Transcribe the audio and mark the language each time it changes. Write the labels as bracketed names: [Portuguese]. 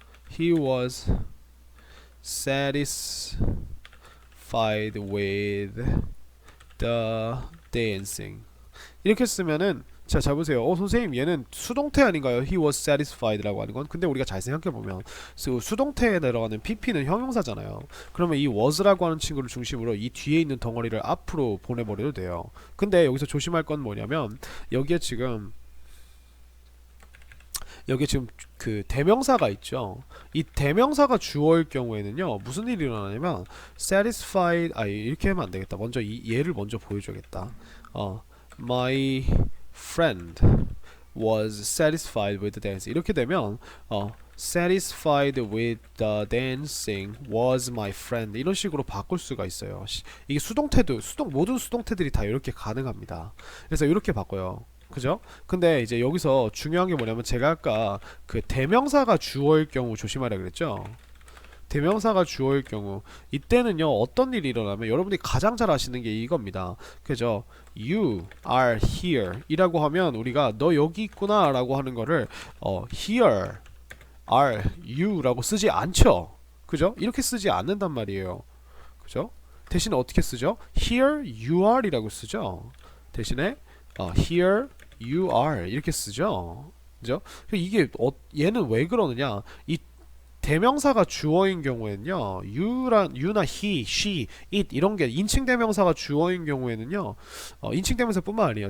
[English] he was satisfied with the dancing. [Korean] 이렇게 쓰면은 자 보세요. 선생님 얘는 수동태 아닌가요? [English] He was satisfied [Korean] 라고 하는 건. 근데 우리가 잘 생각해보면 수동태에 들어가는 pp는 형용사잖아요. 그러면 이 was라고 하는 친구를 중심으로 이 뒤에 있는 덩어리를 앞으로 보내버려도 돼요. 근데 여기서 조심할 건 뭐냐면 여기에 지금 그 대명사가 있죠. 이 대명사가 주어일 경우에는요 무슨 일이 일어나냐면 satisfied 이렇게 하면 안 되겠다. 먼저 얘를 먼저 보여줘야겠다. [English] My friend was satisfied with the dance. [Korean] 이렇게 되면 [English] satisfied with the dancing was my friend [Korean] 이런 식으로 바꿀 수가 있어요. 이게 모든 수동태들이 다 이렇게 가능합니다. 그래서 이렇게 바꿔요. 그죠? 근데 이제 여기서 중요한 게 뭐냐면 제가 아까 그 대명사가 주어일 경우 조심하라 그랬죠? 대명사가 주어일 경우 이때는요 어떤 일이 일어나면 여러분이 가장 잘 아시는 게 이겁니다. 그죠? [English] You are here [Korean] 이라고 하면 우리가 너 여기 있구나 라고 하는 거를 [English] here are you [Korean] 라고 쓰지 않죠. 그죠? 이렇게 쓰지 않는단 말이에요. 그죠? 대신에 어떻게 쓰죠? [English] Here you are [Korean] 이라고 쓰죠. 대신에 [English] here you are [Korean] 이렇게 쓰죠. 그죠? 이게 얘는 왜 그러느냐? 이 대명사가 주어인 경우에는요, you나 he, she, it 이런 게 인칭 대명사가 주어인 경우에는요, 인칭 대명사뿐만 아니에요.